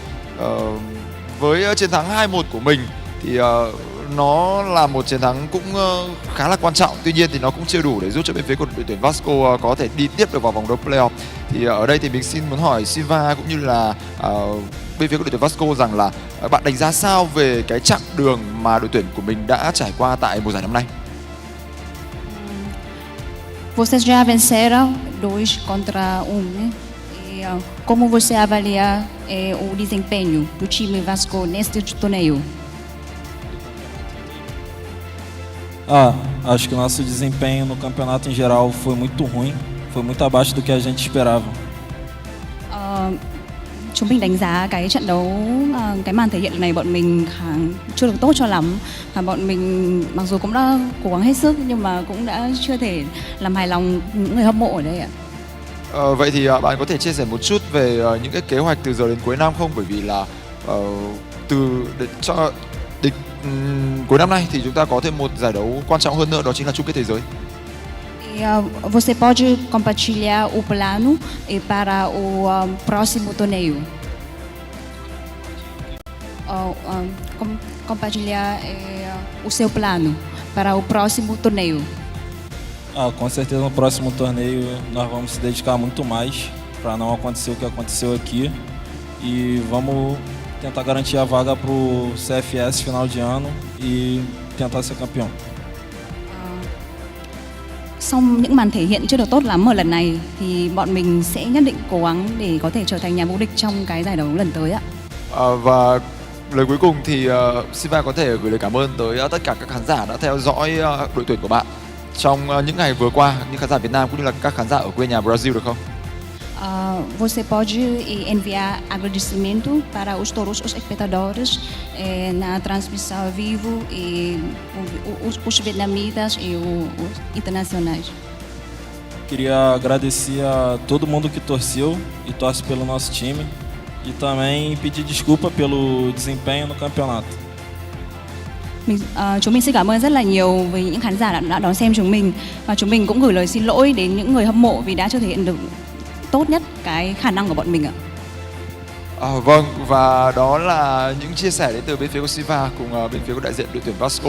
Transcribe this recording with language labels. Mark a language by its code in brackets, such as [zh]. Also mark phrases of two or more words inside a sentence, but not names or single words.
[vi] Với chiến thắng 2-1 của mình thì nó là một chiến thắng cũng khá là quan trọng. Tuy nhiên thì nó cũng chưa đủ để giúp cho bên phía của đội tuyển Vasco có thể đi tiếp được vào vòng đấu playoff. Thì ở đây thì mình xin muốn hỏi Silva cũng như là bên phía của đội tuyển Vasco rằng là bạn đánh giá sao về cái chặng đường mà đội tuyển của mình đã trải qua tại mùa giải năm nay? [pt] Vocês já venceram 2 contra 1, né? E como você avalia o desempenho do time Vasco neste torneio? Acho que o nosso desempenho no campeonato em geral foi muito ruim, foi muito abaixo do que a gente esperava. [vi] Chúng mình đánh giá cái trận đấu, cái màn thể hiện này bọn mình chưa được tốt cho lắm. Bọn mình mặc dù cũng đã cố gắng hết sức nhưng mà cũng đã chưa thể làm hài lòng những người hâm mộ ở đây ạ. Vậy thì bạn có thể chia sẻ một chút về những cái kế hoạch từ giờ đến cuối năm không? Bởi vì là cuối năm nay thì chúng ta có thêm một giải đấu quan trọng hơn nữa, đó chính là chung kết thế giới. [pt] Você pode compartilhar o plano para o próximo torneio? Compartilhar o seu plano para o próximo torneio? Com certeza no próximo torneio nós vamos se dedicar muito mais para não acontecer o que aconteceu aqui e vamos tentar garantir a vaga para o CFS final de ano e tentar ser campeão. [vi] Sau những màn thể hiện chưa được tốt lắm ở lần này thì bọn mình sẽ nhất định cố gắng để có thể trở thành nhà vô địch trong cái giải đấu lần tới ạ. Và lời cuối cùng thì Silva có thể gửi lời cảm ơn tới tất cả các khán giả đã theo dõi đội tuyển của bạn trong những ngày vừa qua, những khán giả Việt Nam cũng như là các khán giả ở quê nhà Brazil được không? [pt] Você pode enviar agradecimento para todos os espectadores na transmissão ao vivo e os vietnamitas e os internacionais. Queria agradecer a todo mundo que torceu e torce pelo nosso time e também pedir desculpa pelo desempenho no campeonato. [vi] Chúng mình xin cảm ơn rất là nhiều với những khán giả đã đón xem chúng mình và chúng mình cũng gửi lời xin lỗi đến những người hâm mộ vì đã chưa thể hiện được tốt nhất cái khả năng của bọn mình ạ. Vâng, và đó là những chia sẻ đến từ bên phía của Silva cùng bên phía của đại diện đội tuyển Vasco.